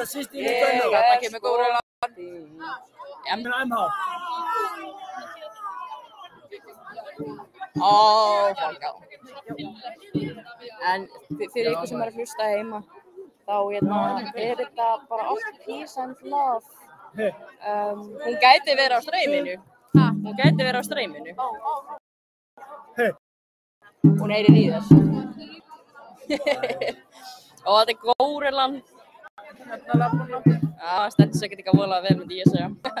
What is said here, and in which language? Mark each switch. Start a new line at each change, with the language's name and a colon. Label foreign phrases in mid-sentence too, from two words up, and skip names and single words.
Icelandic: Þarna kemur Górilla. MH. En fyrir ykkur sem er að hlusta heima, þá er þetta bara allt
English: peace and love.
Icelandic: Hún gæti verið á streyminu. Hún gæti verið á streyminu. Hún heyrir í þess. Og þetta er Górillan. Já, stendur sig ekkert eitthvað voðalega vel, myndi ég segja.